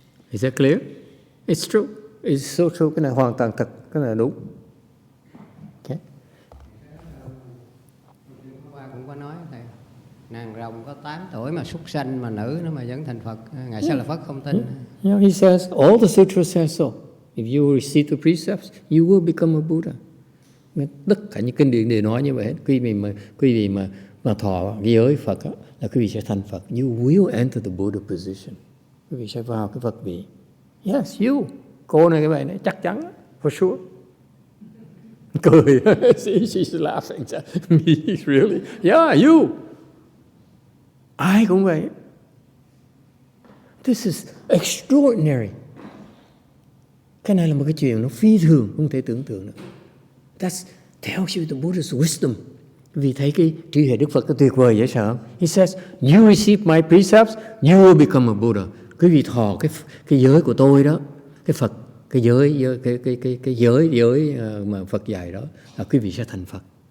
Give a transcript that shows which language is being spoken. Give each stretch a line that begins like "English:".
English: Is that clear? It's true. It's so true.
Vietnamese: Cái này hoàn toàn thật. Cái này là đúng.
English: Okay.
Vietnamese: Qua cũng có nói thầy, nàng rồng có 8 tuổi mà súc sanh mà nữ nó mà vẫn thành Phật. Ngài sao là Phật không tin?
English: Yeah, he says, all the sutras say so. If you receive the precepts, you will become a Buddha.
Vietnamese: Tất cả những kinh điển đều nói như vậy. Quý vị mà thọ cái giới Phật đó, là quý vị sẽ thành Phật.
English: You will enter the Buddha position.
Vietnamese: Quý vị sẽ vào cái Phật vị.
English: Yes, you.
Vietnamese: Cô này cái vậy này chắc chắn,
English: for sure.
Vietnamese: Cười.
English: She's laughing. Me, really? Yeah, you.
Vietnamese: Ai cũng vậy.
English: This is extraordinary.
Vietnamese: Cái này là một cái chuyện nó phi thường, không thể tưởng tượng được.
English: That tells you the Buddha's wisdom.
Vietnamese: Vì thấy cái trí huệ Đức Phật cái tuyệt vời dễ sợ.
English: He says, you receive my precepts, you will become a Buddha.
Vietnamese: Quý vị thọ cái giới của tôi đó, cái Phật, cái giới mà Phật dạy đó, là quý vị sẽ thành Phật.